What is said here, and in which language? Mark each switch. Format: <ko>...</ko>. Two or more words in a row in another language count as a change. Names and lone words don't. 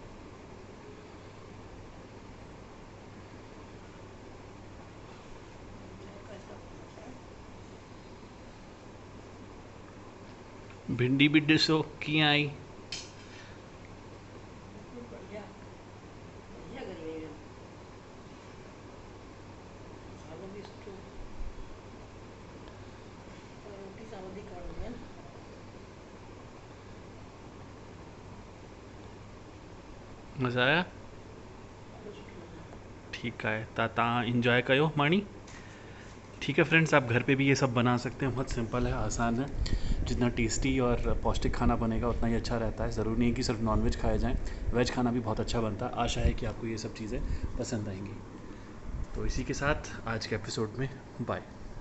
<hi>कैसा बनता है?</hi> <sd>भिंडी भी डिसो की आई।</sd> <hi>बिल्कुल बढ़िया, बढ़िया कर रही है।</hi> <sd>मसालों भी सुठो, पर रोटी सां वधीक वणंदी आहे न।</sd> <hi>मज़ा आया?</hi> <sd>ॾाढो सुठो लॻो।</sd> <hi>ठीक है,</hi> <sd>तव्हां इंजॉय कयो माणी।</sd> <hi>ठीक है फ्रेंड्स, आप घर पे भी ये सब बना सकते हैं, बहुत सिंपल है, आसान है। जितना टेस्टी और पौष्टिक खाना बनेगा उतना ही अच्छा रहता है। ज़रूरी नहीं है कि सिर्फ नॉनवेज खाया जाए, वेज खाना भी बहुत अच्छा बनता है। आशा है कि आपको ये सब चीज़ें पसंद आएंगी। तो इसी के साथ आज के एपिसोड में बाय।</hi>